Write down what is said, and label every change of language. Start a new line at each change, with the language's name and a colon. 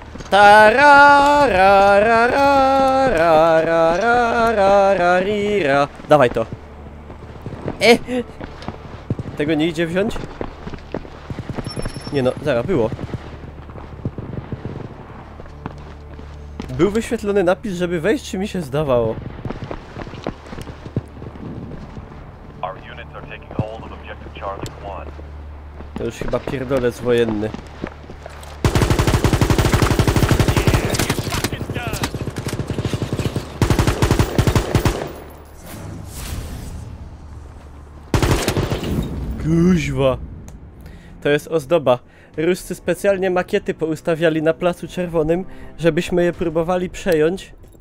Polish: Tararararararararararira. Dawaj to. Tego nie idzie wziąć? Nie no, zaraz, było. Był wyświetlony napis, żeby wejść, czy mi się zdawało?
English: Our units are taking hold of objective Charlie 1.
Polish: To już chyba pierdolec wojenny. Kuźwa. To jest ozdoba. Ruscy specjalnie makiety poustawiali na Placu Czerwonym, żebyśmy je próbowali przejąć.